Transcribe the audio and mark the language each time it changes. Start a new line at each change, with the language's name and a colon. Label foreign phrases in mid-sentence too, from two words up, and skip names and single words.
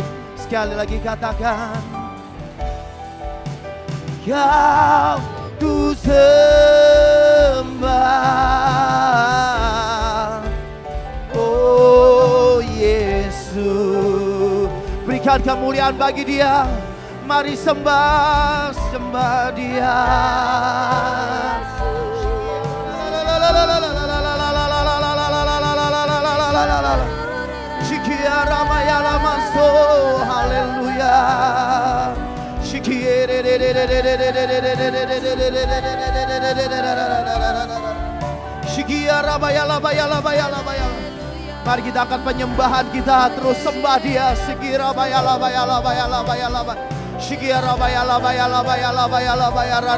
Indonesian: Sekali lagi katakan, Kau ku sembah, oh Yesus. Berikan kemuliaan bagi Dia. Mari sembah, sembah Dia. Shikia Ramaya Lamaso, haleluya. Shikia Ramaya Labaya Labaya Labaya. Mari kita akan penyembahan kita terus sembah Dia. Shikia Ramaya Labaya Labaya Labaya Labaya. Shikia Ramaya Labaya Labaya Labaya Labaya.